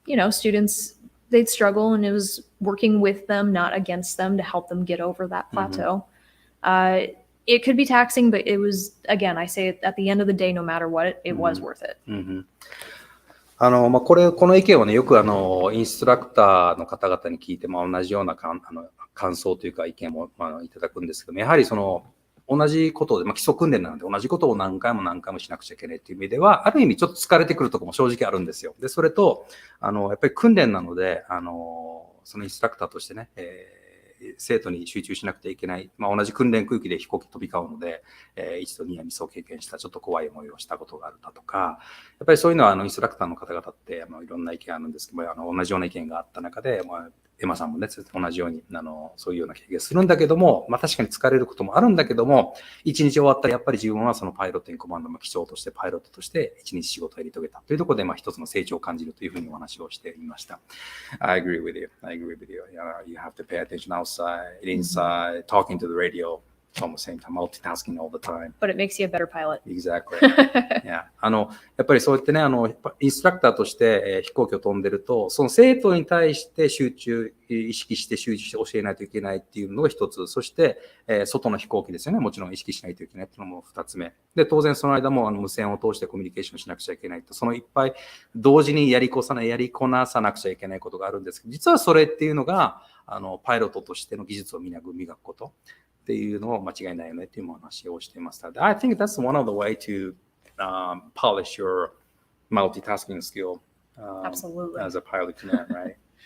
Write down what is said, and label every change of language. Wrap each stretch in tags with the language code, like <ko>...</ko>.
<en>Students, they'd struggle, and it was working with them, not against them, to help them get over that plateau. It could be taxing, but it was, again, I say at the end of the day, no matter what, it was worth it.</en> <ja>この意見はね、よくインストラクターの方々に聞いても同じような感想というか意見もいただくんですけども、やはり同じことで、基礎訓練なので同じことを何回もしなくちゃいけないという意味では、ある意味ちょっと疲れてくるところも正直あるんですよ。で、それと、やっぱり訓練なので、そのインストラクターとしてね、生徒に集中しなくてはいけない、同じ訓練区域で飛行機飛び交うので、一度ニアミスを経験したちょっと怖い思いをしたことがあるだとか、やっぱりそういうのはインストラクターの方々っていろんな意見あるんですけど、同じような意見があった中で、エマさんもね、同じようにそういうような経験するんだけども、確かに疲れることもあるんだけども、一日終わったらやっぱり自分はそのパイロットにコマンドの機長としてパイロットとして一日仕事をやり遂げたというところで、一つの成長を感じるというふうにお話をしていました。</ja> <en>I agree with you. You have to pay attention outside, inside, talking to the radio. Almost same time, multitasking all the time. But it makes you a better pilot. Exactly. Yeah.</en> <ja>やっぱりそうやってね、インストラクターとして、飛行機を飛んでると、その生徒に対して意識して集中して教えないといけないっていうのが一つ。そして、外の飛行機ですよね。もちろん意識しないといけないっていうのも二つ目。で、当然その間も無線を通してコミュニケーションしなくちゃいけないと。そのいっぱい同時にやりこなさなくちゃいけないことがあるんですけど、実はそれっていうのが、パイロットとしての技術を磨くこと。っていうのを間違いないよねっていう話をしています。</ja> <en>I think that's one of the way to polish your multitasking skill Absolutely. as a pilot command, right?</en>